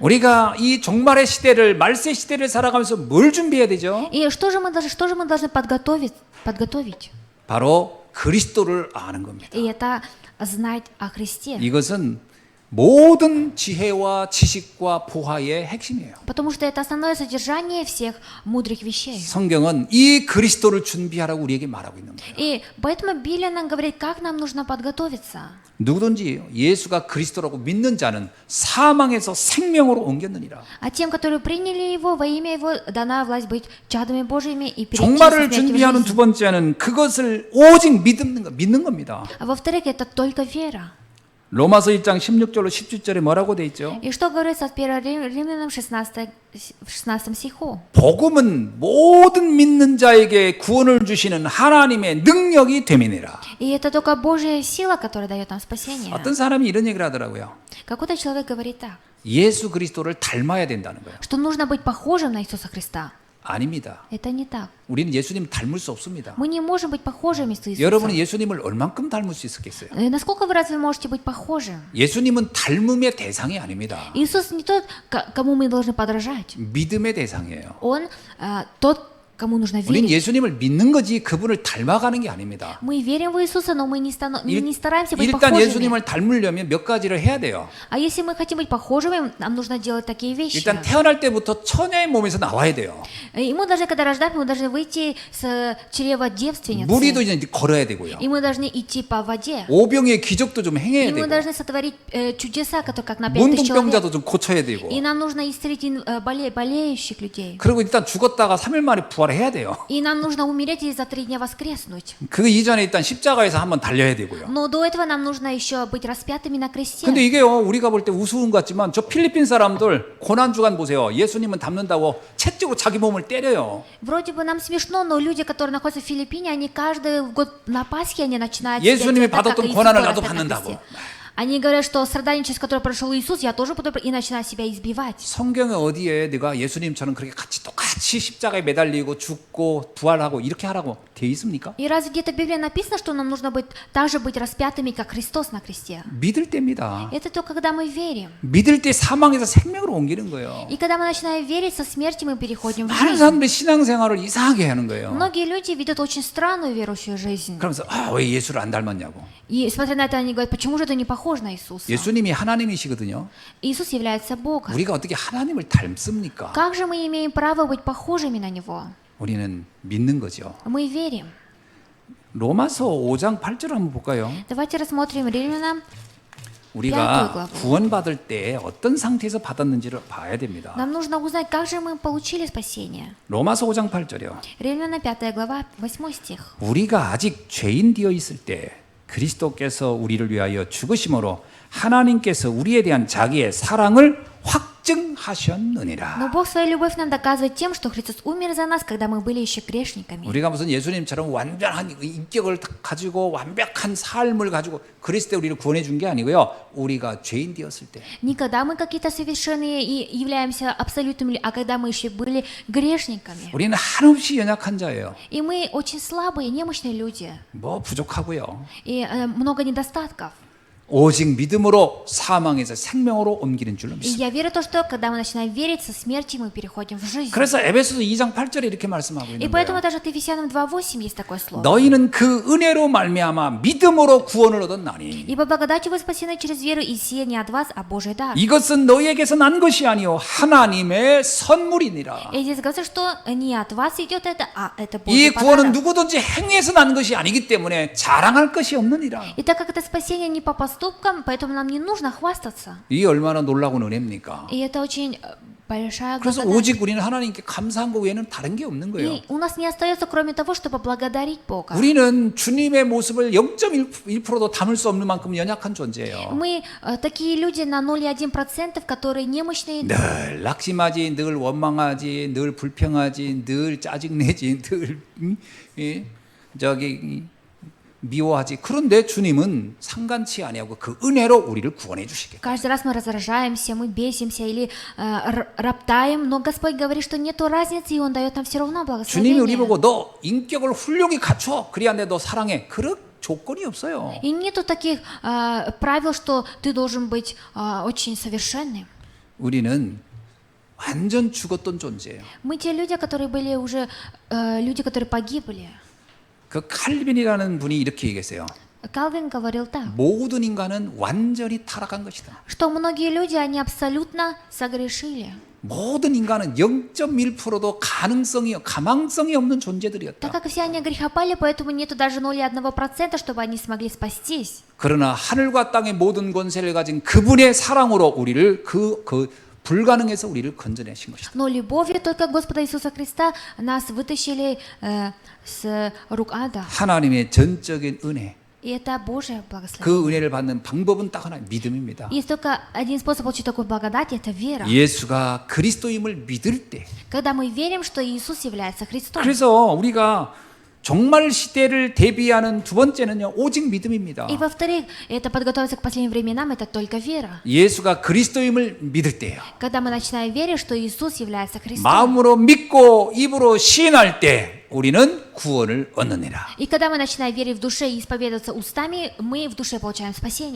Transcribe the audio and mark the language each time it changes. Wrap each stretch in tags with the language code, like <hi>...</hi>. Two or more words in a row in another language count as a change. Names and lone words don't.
<ko>우리가 이 종말의 시대를 말세 시대를 살아가면서 뭘 준비해야 되죠?</ko> <ru>И что же мы должны подготовить?</ru> <ko>바로 그리스도를 아는 겁니다.</ko> <ru>И это знать о Христе.</ru> <ko>이것은 모든 지혜와 지식과 보화의 핵심이에요.</ko> <ru>Потому что это основное содержание всех мудрых вещей.</ru> <ko>성경은 이 그리스도를 준비하라고 우리에게 말하고 있는 거예요.</ko> <ru>И поэтому Библия нам говорит, как нам нужно подготовиться.</ru> <ko>누구든지 예수가 그리스도라고 믿는 자는 사망에서 생명으로 옮겼느니라.</ko> <ru>А тем, которые приняли Его, во имя Его дана власть быть чадами Божьими и перейти</ru> <ko>종말을</ko> <ru>со смерти в</ru> <ko>준비하는</ko> <ru>жизнь.</ru> <ko>두 번째는 그것을 오직 믿는 겁니다.</ko> <ru>А во-вторых, это только вера.</ru> <ko>로마서 1장 16절로 17절에 뭐라고 돼 있죠?</ko> <ru>И что говорится от 1 Римлянам 16 стиху?</ru> <ko>복음은 모든 믿는 자에게 구원을 주시는 하나님의 능력이 됨이니라.</ko> <ru>И это только Божья сила, которая дает нам спасение.</ru> <ko>어떤 사람이 이런 얘기를 하더라고요.</ko> <ru>Какой-то человек говорит так,</ru> <ko>예수 그리스도를 닮아야 된다는 거예요.</ko> <ru>что нужно быть похожим на Иисуса Христа.</ru> <ko>아닙니다.</ko> <ru>Это не так.</ru> <ko>우리는 예수님 닮을 수 없습니다.</ko> <ru>Мы не можем быть похожими с Иисусом.</ru> <ko>여러분은 예수님을 얼만큼 닮을 수 있었겠어요?</ko> <ru>Насколько вы разве можете быть похожим?</ru> <ko>예수님은 닮음의 대상이 아닙니다.</ko> <ru>Иисус не тот, кому мы должны подражать.</ru> <ko>믿음의 대상이에요.</ko> <ru>Он тот, кому нужно</ru> <ko>우리는</ko> <ru>верить.</ru> <ko>예수님을 믿는 거지 그분을 닮아가는 게 아닙니다.</ko> <ru>Мы верим в Иисуса, но мы не стараемся быть</ru> <ko>일단</ko> <ru>похожими.</ru> <ko>예수님을 닮으려면 몇 가지를 해야 돼요.</ko> <ru>А если мы хотим быть похожими, нам нужно делать такие вещи.</ru> <ko>일단 태어날 때부터 처녀의 몸에서 나와야 돼요.</ko> <ru>И мы должны, когда рождаем, мы должны выйти с чрева девственницы.</ru> <ko>무리도 이제 걸어야 되고요.</ko> <ru>И мы должны идти по воде.</ru> <ko>오병의 기적도 좀 행해야</ko> <ru>И мы</ru> <ko>되고</ko> <ru>должны сотворить чудеса, которые как на 5000 человек.</ru> <ko>문둥병자도 좀 고쳐야 되고</ko> <ru>И нам нужно исцелить болеющих людей.</ru> <ko>그리고 일단 죽었다가 3일 만에 부활해야 돼요.</ko> <ru>И нам нужно умереть и за 3 дня воскреснуть.</ru> <ko>그 이전에 일단 십자가에서 한번 달려야 되고요.</ko> <ru>Но до этого нам нужно еще быть распятыми на кресте.</ru> <ko>근데 이게요 우리가 볼 때 우스운 것 같지만 저 필리핀 사람들 고난주간 보세요. 예수님은 닮는다고 채찍으로 자기 몸을 때려요.</ko> <ru>Вроде бы нам смешно, но люди, которые находятся в Филиппине, они каждый год на Пасхе они начинают</ru> <ko>예수님이</ko> <ru>себя делать так, как</ru> <ko>받았던</ko> <ru>Иисус</ru> <ko>고난을</ko> <ru>был</ru> <ko>나도</ko> <ru>распят на</ru> <ko>받는다고.</ko> <ru>кресте. Они говорят, что страдания, через которые прошел Иисус, я тоже буду, и начинают себя избивать.</ru> <ko>성경에 어디에 내가 예수님처럼 그렇게 같이 똑같이 십자가에 매달리고 죽고 부활하고 이렇게 하라고 돼 있습니까?</ko> <ru>И разве где-то в Библии написано, что нам нужно быть, также быть распятыми, как Христос на кресте?</ru> <ko>믿을 때입니다.</ko> <ru>Это только когда мы верим.</ru> <ko>믿을 때 사망에서 생명으로 옮기는 거예요.</ko> <ru>И когда мы начинаем верить, со смерти мы переходим в</ru> <ko>많은</ko> <ru>жизнь.</ru> <ko>사람들이 신앙생활을 이상하게 하는 거예요.</ko> <ru>Многие люди ведут очень странную верующую жизнь.</ru> <ko>그러면서 왜 예수를 안 닮았냐고.</ko> <ru>И смотря на это, они говорят, почему же ты не похож на Иисуса?</ru> <ko>예수님이 하나님이시거든요.</ko> <ru>Иисус является Богом.</ru> <ko>우리가 어떻게 하나님을 닮습니까?</ko> <ru>Как же мы имеем право быть похожими на Него?</ru> <ko>우리는 믿는 거죠.</ko> <ru>Мы верим.</ru> <ko>로마서 5장 8절 한번 볼까요?</ko> <ru>Давайте рассмотрим Римлянам.</ru> <ko>우리가 구원받을 때 어떤 상태에서 받았는지를 봐야 됩니다.</ko> <ru>Нам нужно узнать, как же мы получили спасение.</ru> <ko>로마서 5장 8절이요.</ko> <ru>Римляна 5 глава, 8 стих.</ru> <ko>우리가 아직 죄인 되어 있을 때 그리스도께서 우리를 위하여 죽으심으로 하나님께서 우리에 대한 자기의 사랑을 확증하셨느니라.</ko> <ru>Но Бог свою любовь нам доказывает тем, что Христос умер за нас, когда мы были еще грешниками.</ru> <ko>우리가 무슨 예수님처럼 완전한 인격을 가지고 완벽한 삶을 가지고 그리스도에 우리를 구원해 준 게 아니고요. 우리가 죄인 되었을 때.</ko> <ru>Не когда мы какие-то совершенные и являемся абсолютными, а когда мы еще были грешниками.</ru> <ko>우리는 한없이 연약한 자예요.</ko> <ru>И мы очень слабые, немощные люди.</ru> <ko>뭐 부족하고요.</ko> <ru>И много недостатков.</ru> <ko>오직 믿음으로 사망에서 생명으로 옮기는 줄로</ko> <ru>И</ru> <ko>믿습니다.</ko> <ru>я верю в то, что когда мы начинаем верить, со смерти мы переходим в жизнь.</ru> <ko>그래서 에베소서 2장 8절에 이렇게 말씀하고</ko> <ru>И</ru> <ko>있는</ko> <ru>поэтому</ru> <ko>거예요.</ko> <ru>даже от Ефесянам 2:8 есть такое слово.</ru> <ko>너희는 그 은혜로 말미암아 믿음으로 구원을 얻었나니</ko> <ru>Ибо благодатью вы спасены через веру, и сие не от вас, а Божий дар.</ru> <ko>이것은 너희에게서 난 것이 아니요 하나님의 선물이니라.</ko> <ru>И здесь говорится, что не от вас идет это, а это</ru> <ko>이</ko> <ru>Божий</ru> <ko>구원은</ko> <ru>подарок.</ru> <ko>누구든지 행위에서 난 것이 아니기 때문에 자랑할 것이 없느니라.</ko> <ru>И так как это спасение не по поступкам, поэтому нам не нужно хвастаться.</ru> <ko>이 얼마나 놀라운 은혜입니까?</ko> <ru>И это очень большая</ru> <ko>그래서</ko> <ru>благодать.</ru> <ko>오직 우리는 하나님께 감사한 것 외에는 다른 게 없는 거예요.</ko> <ru>И у нас не остается, кроме того, чтобы благодарить Бога.</ru> <ko>우리는 주님의 모습을 0.1%도 담을 수 없는 만큼 연약한 존재예요.</ko> <ru>Мы такие люди на 0,1%, которые немощные.</ru> <ko>늘 낙심하지, 늘 원망하지, 늘 불평하지, 늘 짜증내지, 늘 미워하지. 그런데 주님은 상관치 아니하고 그 은혜로 우리를 구원해 주시겠다.</ko> <ru>Каждый раз мы раздражаемся, мы бесимся или роптаем, но Господь говорит, что нету разницы, и Он дает нам все равно</ru> <ko>주님이 우리</ko> <ru>благословение.</ru> <ko>보고 너 인격을 훌륭히 갖춰. 그래야 내 너 사랑해. 그런 조건이 없어요.</ko> <ru>И нету таких правил, что ты должен быть очень совершенным.</ru> <ko>우리는 완전 죽었던 존재예요.</ko> <ru>Мы те люди, которые были уже, люди, которые погибли.</ru> <ko>그 칼빈이라는 분이 이렇게 얘기했어요.</ko> <ru>Калвин говорил так,</ru> <ko>모든 인간은 완전히 타락한 것이다.</ko> <ru>что многие люди, они абсолютно согрешили.</ru> <ko>모든 인간은 0.1%도 가망성이 없는</ko> <ru>Так</ru> <ko>존재들이었다.</ko> <ru>как все они грехопали, поэтому нету даже 0,1%, чтобы они смогли спастись.</ru> <ko>그러나 하늘과 땅의 모든 권세를 가진 그분의 사랑으로 우리를 그 불가능해서 우리를 건져내신 것이다.</ko> <ru>Но любовью только Господа Иисуса Христа нас вытащили с рук ада.</ru> <ko>하나님의 전적인 은혜.</ko> <ru>И это Божье благословение.</ru> <ko>그 은혜를 받는 방법은 딱 하나, 믿음입니다.</ko> <ru>Есть только один способ получить такую благодать, это вера.</ru> <ko>예수가 그리스도임을 믿을 때.</ko> <ru>Когда мы верим, что Иисус является Христом.</ru> <ko>그래서 우리가 종말 시대를 대비하는 두 번째는요, 오직 믿음입니다.</ko> <ru>И во-вторых, это подготовиться к последним временам, это только вера.</ru> <ko>예수가 그리스도임을 믿을 때예요.</ko> <ru>Когда мы начинаем верить, что Иисус является Христом.</ru> <ko>마음으로 믿고 입으로 시인할 때 우리는 구원을 얻느니라.</ko> <ru>И когда мы начинаем верить в душе и исповедоваться устами, мы в душе получаем спасение.</ru>